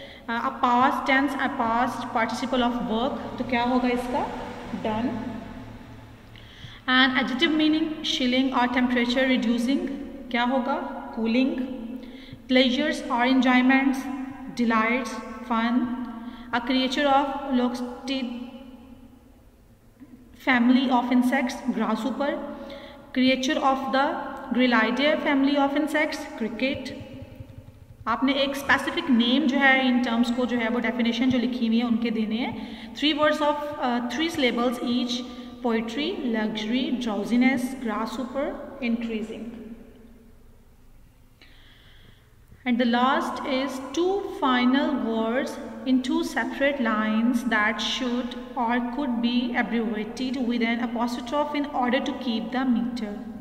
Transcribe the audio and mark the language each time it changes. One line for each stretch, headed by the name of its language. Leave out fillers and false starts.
English: a past tense, a past participle of work,
Hindi: तो क्या होगा इसका?
English: Done. And adjective meaning chilling और temperature reducing,
Hindi: क्या होगा?
English: Cooling. Pleasures और enjoyments, delights, fun. A creature of loxodid family of insects, grasshopper. Creature of the Grylidae family of insects, cricket.
Hindi: आपने एक स्पेसिफिक नेम जो है इन टर्म्स को जो है वो डेफिनेशन जो लिखी हुई है उनके देने हैं।
English: 3 words of 3 syllables each, poetry, luxury, drowsiness, grasshopper, increasing. And the last is 2 final words in 2 separate lines that should or could be abbreviated with an apostrophe in order to keep the meter.